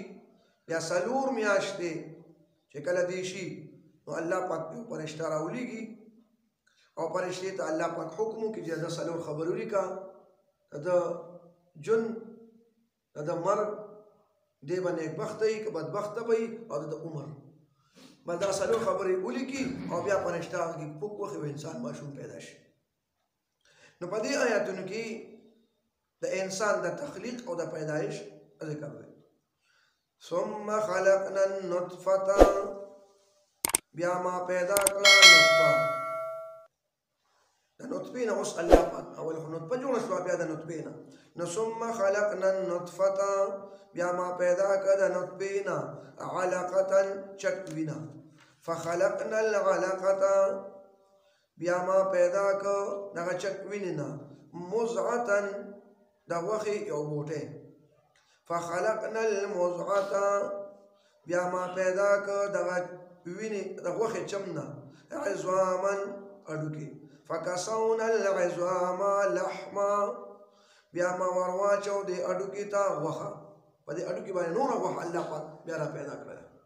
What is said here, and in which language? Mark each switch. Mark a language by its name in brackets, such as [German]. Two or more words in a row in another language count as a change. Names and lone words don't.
[Pashto] بیا 4 میاشتې چې کله دی شي نو الله پاک په فرشته راولیږي او فرشتې ته الله پاک حکم وکړي چې دا 4 خبرې ولیکه، د جن د مرګ دی به نیکبخته وي که بدبخته به وي او د عمر بس دا 4 خبرې ولیکي او بیا فرشته هغې پوک وخي و انسان ماشوم پیدا شي. نو په دې آیاتونو کې د انسان د تخلیق او د پیدایش ذکر دی. [Arabic] ثم خلقنا النطفة [Pashto] بیا ما پیدا کړه نطفه. د نطفې نه اوس الله پاک اول خو نطفه جوړه شوه بیا د نطفې نه نو [Arabic] ثم خلقنا النطفة [Pashto] بیا ما پیدا کړه د نطفې نه علقة چکوینه [Arabic] فخلقنا العلقة [Pashto] بیا ما پیدا کړه دغه چکوینې نه مضغة د غوښې یو بوټی [Arabic] فخلقنا المضغة [Pashto] بیا ما پیدا کړه دغه وینې د غوښې چم نه عظاما هډوکي [Arabic] فکسونا العظام لحما [Pashto] بیا ما ورواچو دې هډوکي ته غوښه په دې هډوکي باندې نوره غوښه الله پاک بیا را پیدا کړله.